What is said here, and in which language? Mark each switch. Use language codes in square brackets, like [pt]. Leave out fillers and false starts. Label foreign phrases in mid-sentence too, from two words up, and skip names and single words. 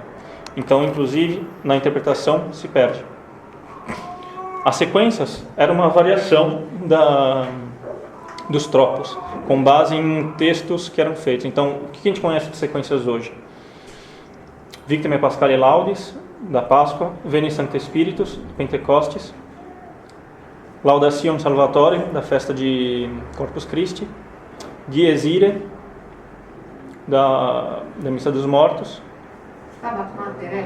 [pt] Então, inclusive, na interpretação se perde. As sequências eram uma variação dos tropos, com base em textos que eram feitos. Então, o que a gente conhece de sequências hoje? Victor me Pascale Laudis, da Páscoa, Veni Sancte Spiritus, Pentecostes, Laudationem Salvatorem, da festa de Corpus Christi, Dies Irae, da Missa dos Mortos. Stabat Mater,